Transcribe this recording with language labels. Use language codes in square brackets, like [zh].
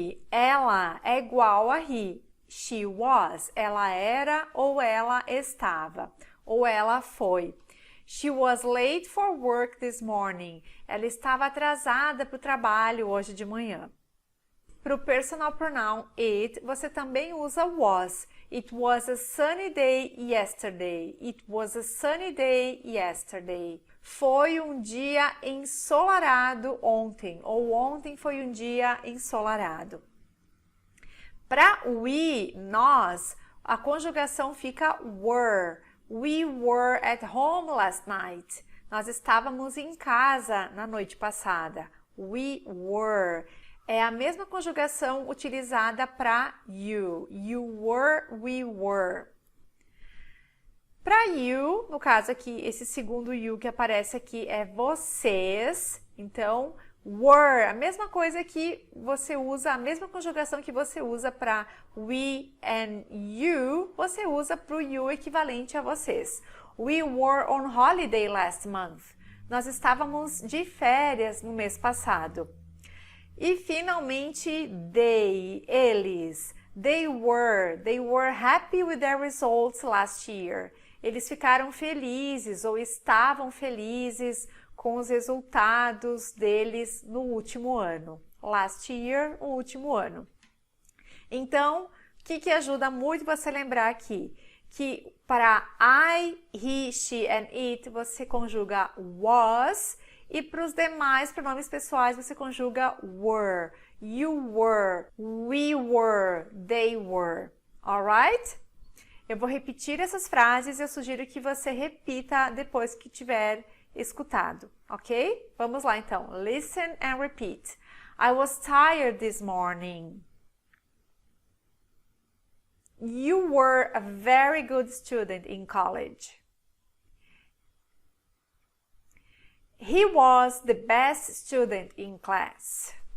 [pt] Ela é igual a he. [en] She was, [pt] ela era ou ela estava, ou ela foi. [en] She was late for work this morning. [pt] Ela estava atrasada para o trabalho hoje de manhã. Para o personal pronoun it, você também usa was. [en] It was a sunny day yesterday. It was a sunny day yesterday. [pt] Foi um dia ensolarado ontem, ou ontem foi um dia ensolarado. Para we, nós, a conjugação fica were. [en] We were at home last night. [pt] Nós estávamos em casa na noite passada. [en] We were. [pt] É a mesma conjugação utilizada para you. [en] You were, we were. [pt] Para you, no caso aqui, esse segundo you que aparece aqui é vocês. Então, were, a mesma coisa que você usa, a mesma conjugação que você usa para we and you, você usa para o you equivalente a vocês. [en] We were on holiday last month. [pt] Nós estávamos de férias no mês passado. E finalmente, eles. [en] They were happy with their results last year. [pt] Eles ficaram felizes ou estavam felizes com os resultados deles no último ano. Last year, o último ano. Então, o que ajuda muito você lembrar aqui? Que para I, he, she and it, você conjuga was. E para os demais pronomes pessoais, você conjuga were. [en] You were, we were, they were. Alright? [pt] Eu vou repetir essas frases e eu sugiro que você repita depois que tiver escutado, ok? Vamos lá então. [en] Listen and repeat. I was tired this morning. You were a very good student in college. He was the best student in class.